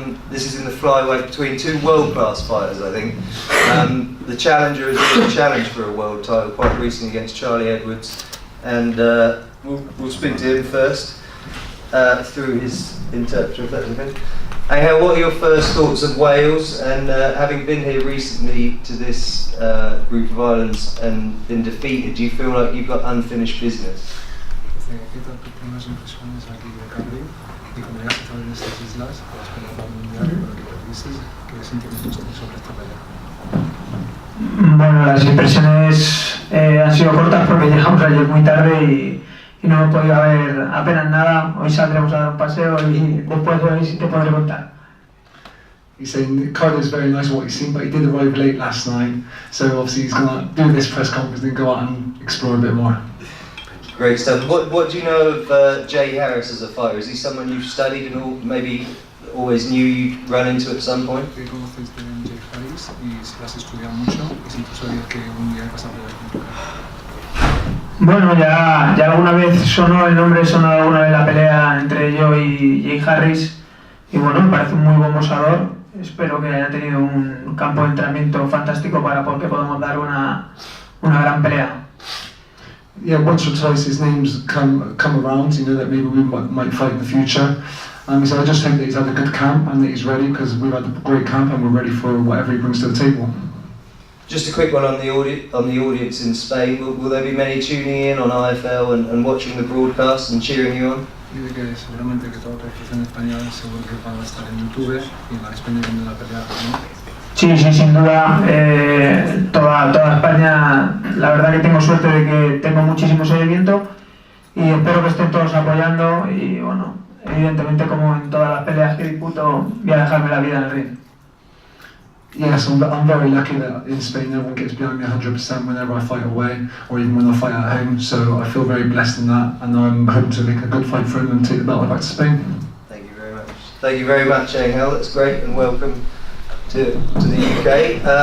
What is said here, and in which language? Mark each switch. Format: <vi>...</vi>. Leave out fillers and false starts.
<en>This is in the flyweight between two world-class fighters, I think. The challenger has been challenged for a world title quite recently against Charlie Edwards, and we'll speak to him first through his interpreter, if that's okay. Angel, what are your first thoughts of Wales, and having been here recently to this group of islands and been defeated, do you feel like you've got unfinished business?</en> <es>¿Qué tal tus primeras impresiones aquí de Cardiff y como ya has estado en estas islas para esperar para el mundial, pero que perdiste, qué sentimientos tienes sobre esta pelea? Bueno, las impresiones han sido cortas porque llegamos ayer muy tarde y no hemos podido ver apenas nada. Hoy saldremos a dar un paseo y después de hoy sí te podré contar.</es> <en>He's saying Cardiff's very nice what he's seen, but he did arrive late last night, so obviously he's going to do this press conference and go out and explore a bit more. Great stuff. What do you know of Jay Harris as a fighter? Is he someone you've studied and maybe always knew you'd run into at some point?</en> <es>¿Qué conoces de Jay Harris y si lo has estudiado mucho y si tú sabías que un día ibas a pelear con tu cara? Bueno, ya alguna vez sonó el nombre, sonó alguna vez la pelea entre yo y Jay Harris y bueno, me parece un muy buen boxeador. Espero que haya tenido un campo de entrenamiento fantástico para que podamos dar una gran pelea.</es> <en>Yeah, once or twice his name's come around, you know, that maybe we might fight in the future. So I just think that he's had a good camp and that he's ready, because we've had a great camp and we're ready for whatever he brings to the table. Just a quick one on the audience in Spain. Will there be many tuning in on IFL and watching the broadcast and cheering you on?</en> <es>Dice que seguramente que toda la televisión española seguro que van a estar en YouTube y van a estar viendo la pelea, ¿no? Sí, sin duda, toda España, la verdad que tengo suerte de que tengo muchísimo seguimiento y espero que estén todos apoyando y bueno, evidentemente como en todas las peleas que disputo voy a dejarme la vida en el ring.</es> <en>Yes, I'm very lucky that in Spain everyone gets behind me 100% whenever I fight away or even when I fight at home, so I feel very blessed in that and I'm hoping to make a good fight for him and take the belt back to Spain. Thank you very much. Thank you very much, Angel. That's great and welcome to the UK.</en>